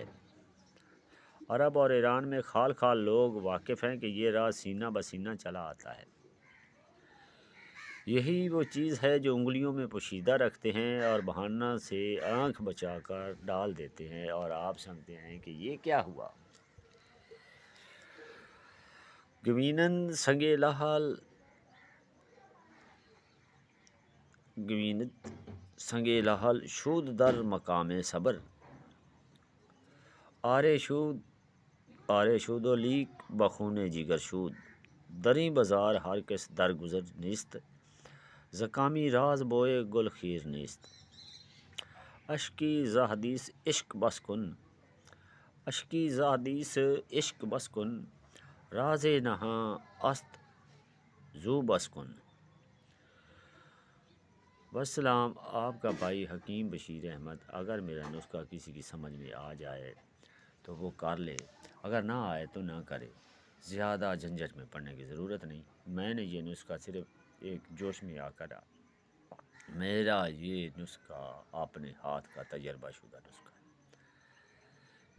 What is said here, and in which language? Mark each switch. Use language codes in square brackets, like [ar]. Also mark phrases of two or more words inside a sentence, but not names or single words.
[ur] عرب اور ایران میں خال خال لوگ واقف ہیں کہ یہ راز سینہ بسینہ چلا آتا ہے۔ یہی وہ چیز ہے جو انگلیوں میں پوشیدہ رکھتے ہیں اور بہانہ سے آنکھ بچا کر ڈال دیتے ہیں، اور آپ سمجھتے ہیں کہ یہ کیا ہوا۔ [fa] گوینند سنگ لحل شود در مقام صبر، آرے شود و لیک بخون جگر شود، دریں بازار ہر کس در گزر نیست، زکامی راز بوئے گل خیر نیست، اشکی ز حدیث عشق بس کن، راز نہاں است زو بس کن۔ [ur] والسلام، آپ کا بھائی حکیم بشیر احمد۔ اگر میرا نسخہ کسی کی سمجھ میں آ جائے تو وہ کر لے، اگر نہ آئے تو نہ کرے، زیادہ جھنجھٹ میں پڑنے کی ضرورت نہیں۔ میں نے یہ نسخہ صرف ایک جوش میں آ کر میرا یہ نسخہ اپنے ہاتھ کا تجربہ شدہ نسخہ ہے۔